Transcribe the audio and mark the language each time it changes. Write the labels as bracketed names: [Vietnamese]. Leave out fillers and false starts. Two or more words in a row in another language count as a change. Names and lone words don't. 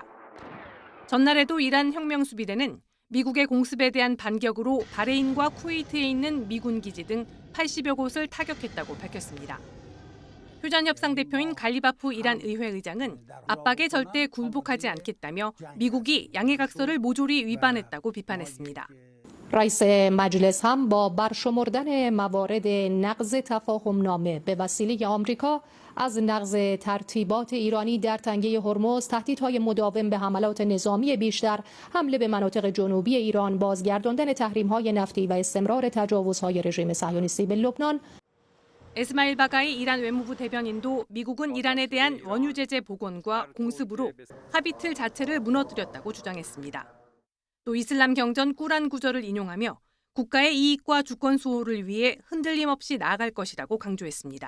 [Korean] 전날에도 이란 혁명수비대는 미국의 공습에 대한 반격으로 바레인과 쿠웨이트에 있는 미군 기지 등 80여 곳을 타격했다고 밝혔습니다. 휴전협상 대표인 갈리바프 이란 의회 의장은 압박에 절대 굴복하지 않겠다며 미국이 양해각서를 모조리 위반했다고 비판했습니다. [Persian] رئیس مجلس هم با برشمردن موارد نقض تفاهمنامه به وسیله آمریکا از نقض ترتیبات ایرانی در تنگه هرمز، تهدیدهای مداوم به حملات نظامی بیشتر، حمله به مناطق جنوبی ایران، بازگرداندن تحریم‌های نفتی و استمرار تجاوزهای رژیم صهیونیستی به لبنان. [Korean] 에스마일 바가이 이란 외무부 대변인도 미국은 이란에 대한 원유 제재 복원과 공습으로 합의틀 자체를 무너뜨렸다고 주장했습니다. 또 이슬람 경전 꾸란 구절을 인용하며 국가의 이익과 주권 수호를 위해 흔들림 없이 나아갈 것이라고 강조했습니다.